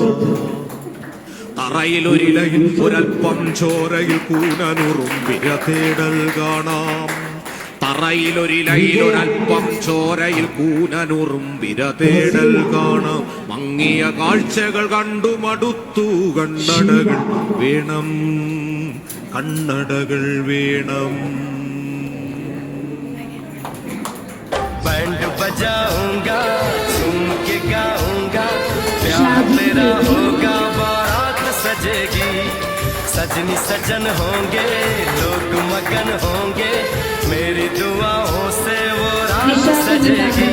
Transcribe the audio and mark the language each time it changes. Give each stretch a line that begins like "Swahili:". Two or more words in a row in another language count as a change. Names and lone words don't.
Malayalam: തറയിലൊരിലയിൽ ഒരൽപ്പം ചോരയിൽ കൂനനുറും വിരതേടൽ കാണാം, തറയിലൊരിലയിൽ ഒരൽപ്പം ചോരയിൽ കൂനനുറും വിരതേടൽ കാണാം. മങ്ങിയ കാഴ്ചകൾ കണ്ടു മടുത്തു, കണ്ണടകൾ വേണം, കണ്ണടകൾ വേണം.
Hindi: बैंड बजाऊंगा, झूम के गाऊंगा, प्यार तेरा होगा, बारात सजेगी, सजनी सजन होंगे, लोग मगन होंगे, मेरी दुआओं से वो रात सजेगी.